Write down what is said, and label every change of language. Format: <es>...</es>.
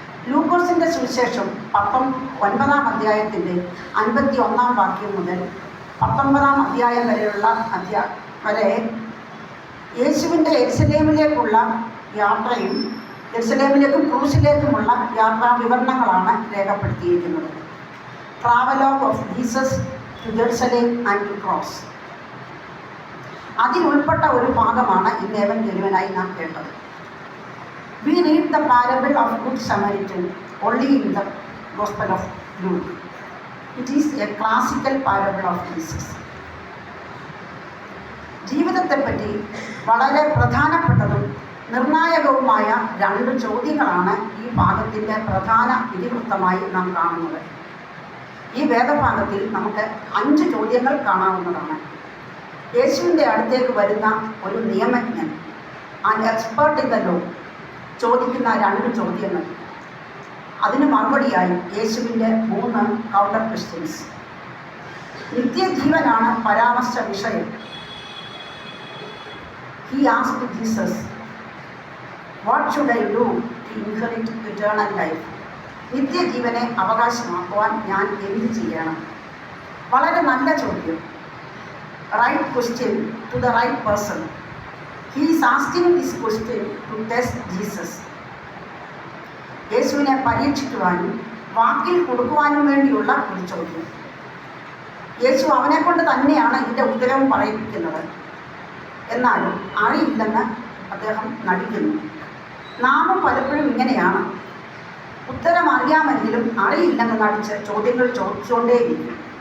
<ml>ലൂക്കോസിൻ്റെ സുവിശേഷം 9-ാം അധ്യായത്തിൻ്റെ 51-ാം വാക്യം മുതൽ 19-ാം അധ്യായം വരെയുള്ള വരെ യേശുവിൻ്റെ യെരുശലേമിലേക്കുള്ള യാത്രയും യെരുശലേമിലേക്കും ക്രൂസിലേക്കുമുള്ള യാത്രാ വിവരണങ്ങളാണ് രേഖപ്പെടുത്തിയിരിക്കുന്നത്.</ml> <en>Travelogue of Jesus to Jerusalem and to cross.</en> <ml>അതിലുൾപ്പെട്ട ഒരു ഭാഗമാണ് ഇന്ന് ഏവൻഗേലിയനായി നാം കേട്ടത്.</ml> <en>We read the parable of Good Samaritan only in the Gospel of Luke. It is a classical parable of Jesus.</en> <ml>ജീവിതത്തെപ്പറ്റി വളരെ പ്രധാനപ്പെട്ടതും നിർണായകവുമായ 2 ചോദ്യങ്ങളാണ് ഈ ഭാഗത്തിൻ്റെ പ്രധാന ഇതിവൃത്തമായി നാം കാണുന്നത്. ഈ വേദഭാഗത്തിൽ നമുക്ക് 5 ചോദ്യങ്ങൾ കാണാവുന്നതാണ്. യേശുവിൻ്റെ അടുത്തേക്ക് വരുന്ന ഒരു നിയമജ്ഞൻ,</ml> <en>and expert in the law,</en> <ml>ചോദിക്കുന്ന 2 ചോദ്യങ്ങൾ. അതിന് മറുപടിയായി യേശുവിൻ്റെ 3</ml> <en>Counter questions.</en> <ml>നിത്യജീവനാണ് പരാമർശ വിഷയം.</ml> <en>He asked Jesus, what should I do to inherit eternal life?</en> <ml>നിത്യജീവനെ അവകാശമാക്കുവാൻ ഞാൻ എന്ത് ചെയ്യണം? വളരെ നല്ല ചോദ്യം.</ml> <en>Right question to the right person. He is asking this question to test Jesus.</en> <ml>യേശുവിനെ പരീക്ഷിക്കുവാനും വാക്കിൽ കൊടുക്കുവാനും വേണ്ടിയുള്ള ഒരു ചോദ്യം. യേശു അവനെ കൊണ്ട് തന്നെയാണ് ഇതിൻ്റെ ഉത്തരവും പറയിപ്പിക്കുന്നത്. എന്നാലും അറിയില്ലെന്ന് അദ്ദേഹം നടിക്കുന്നു. നാമും പലപ്പോഴും ഇങ്ങനെയാണ്. ഉത്തരം അറിയാമെങ്കിലും അറിയില്ലെന്ന് നടിച്ച് ചോദ്യങ്ങൾ ചോദിച്ചുകൊണ്ടേയിരിക്കും.</ml>